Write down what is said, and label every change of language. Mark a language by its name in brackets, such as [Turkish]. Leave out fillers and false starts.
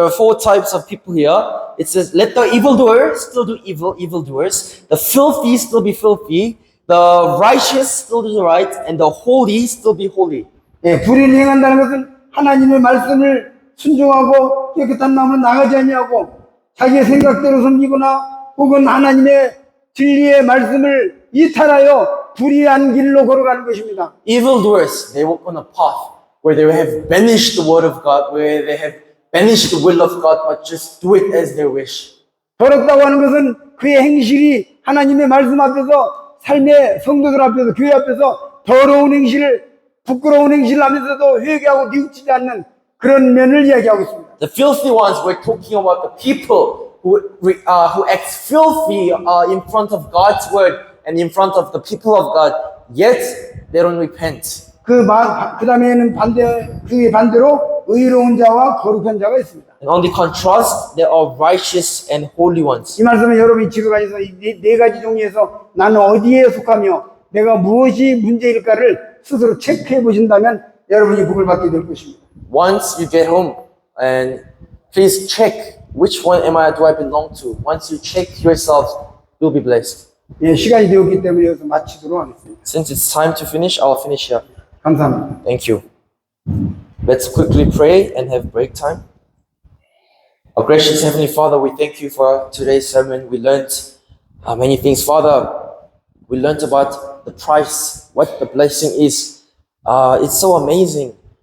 [English] There are four types of people here. It says, let the evildoer still do evildoers. The filthy still be filthy. The righteous still do the right. And the holy still be holy. [Korean] 불의를 행한다는 것은 하나님의 말씀을 순종하고 깨끗한 마음으로 나가지 아니하고 자기의 생각대로 섬기거나 혹은 하나님의 진리의 말씀을 이탈하여 불의한 길로 걸어가는 것입니다. [English] Evildoers, they walk on a path where they have banished the word of God, where they have banished the will of God, but just do it as they wish. [Korean] 더럽다고 하는 것은 그의 행실이 하나님의 말씀 앞에서 삶의 성도들 앞에서 교회 앞에서 더러운 행실을 부끄러운 행실을 하면서도 회개하고 뉘우치지 않는 그런 면을 이야기하고 있습니다. [English] The filthy ones, we're talking about the people who act filthy in front of God's word and in front of the people of God, yet they don't repent. [Korean] 그 다음에는 그의 반대로 의로운 자와 거룩한 자가 있습니다. [English] And on the contrast, there are righteous and holy ones. [Korean] 이 말씀은 여러분이 집에 가셔서 이 네 가지 종류에서 나는 어디에 속하며 내가 무엇이 문제일까를 스스로 체크해 보신다면 여러분이 복을 받게 될 것입니다. [English] Once you get home, and please check which one do I belong to. Once you check yourself, you'll be blessed. [Korean] 시간이 되었기 때문에 여기서 마치도록 하겠습니다. [English] Since it's time to finish, I'll finish here. [Korean] 감사합니다. [English] Thank you. Let's quickly pray and have break time. Our gracious Heavenly Father, we thank you for today's sermon. We learned many things. Father, we learned about the price, what the blessing is. It's so amazing.